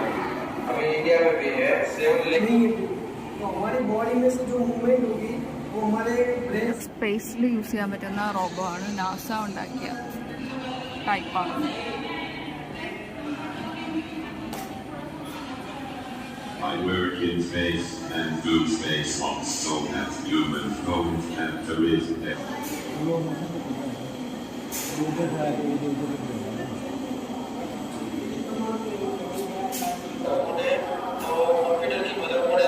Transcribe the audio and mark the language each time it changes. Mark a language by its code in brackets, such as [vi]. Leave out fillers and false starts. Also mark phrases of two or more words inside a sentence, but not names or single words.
[hi] अभी इंडिया में भी है सेम, लेकिन तो हमारी बॉडी में से जो मूवमेंट होगी वो हमारे ब्रेन [ml] സ്പേസിൽ യൂസ് ചെയ്യാൻ പറ്റുന്ന റോബോ ആണ്. നാസ ഉണ്ടാക്കിയ ടൈപ്പാണ്. [en] I work in space and do space ops so that humans don't have to risk it. [hi] हॉस्पिटल की मदद